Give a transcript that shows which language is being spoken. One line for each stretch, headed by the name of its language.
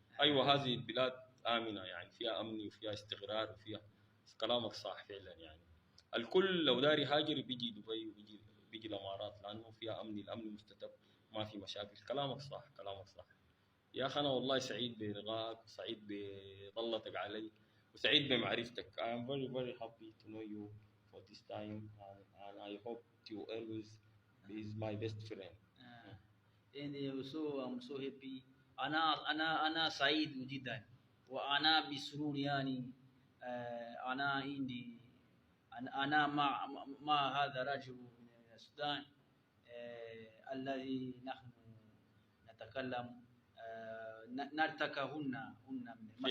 Arabic: أيوة هذه البلاد آمنة يعني فيها أمن وفيها استقرار وفيها. كلامك صح فعلا يعني. الكل لو داري هاجر بيجي دبي وبيجي الإمارات لأنه فيها أمن، الأمن مستتب ما في مشاكل. كلامك صح كلامك صح. يا أخي أنا والله سعيد بلقائك وسعيد بضلتك علي وسعيد بمعرفتك.
English: I am very very happy to know you for this time and I hope you always be my best friend. And also I'm so happy.
Arabic: أنا سعيد جدا وأنا بسرور يعني. أنا عندي أنا مع هذا الرجل من السودان الذي نحن نتكلم نلتقى هنا من